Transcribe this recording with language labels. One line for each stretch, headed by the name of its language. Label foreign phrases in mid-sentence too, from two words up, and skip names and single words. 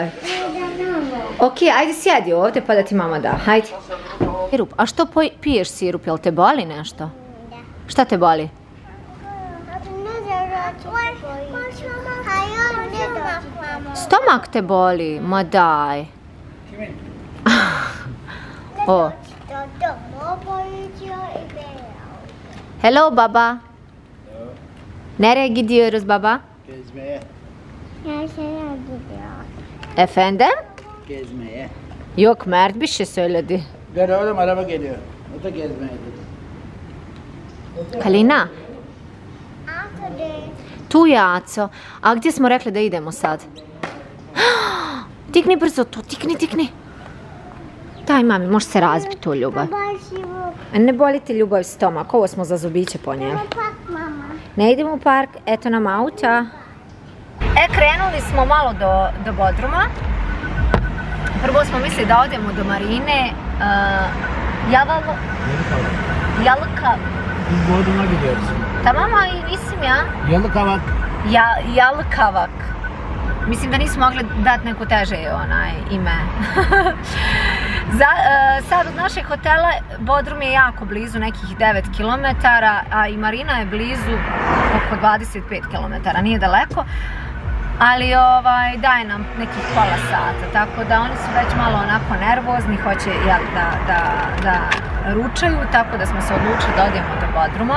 Bosnian: Ok, ajde sjedi ovdje pa da ti mama da. Hajde. Sirup. A što piješ sirup? Jel te boli nešto? Da. Šta te boli? Stomak te boli? Ma daj.
Turkish: O. Hello baba. Nereye gidiyoruz baba? Gezmeye. Efendim? Gezmeye. Yok, Mert bir şey söyledi. Gel oğlum, araba geliyor. O da gezmeye dedi.
Bosnian: Kalina? Tu je Aco. A gdje smo rekli da idemo sad? Tikni brzo to, tikni. Daj mami, može se razbiti to, Ljubav. Ne boli ti, Ljubav, stomak. Ovo smo za zubiće ponijeli. Ne idemo u park, eto nam auta. Krenuli smo malo do Bodruma. Prvo smo mislili da odemo do marine.
Turkish: Yalıkavak. Biz Bodrum'a gidiyoruz. Tamam ama isim ya. Yalıkavak. Yalıkavak.
Bosnian: Mislim da nismo mogli dati neko teže ime. Sad od našeg hotela Bodrum je jako blizu, nekih 9 km, a i marina je blizu oko 25 km, nije daleko. Ali daje nam nekih pola sata, tako da oni su već malo onako nervozni, hoće da ručaju, tako da smo se odlučili da odemo do Bodruma.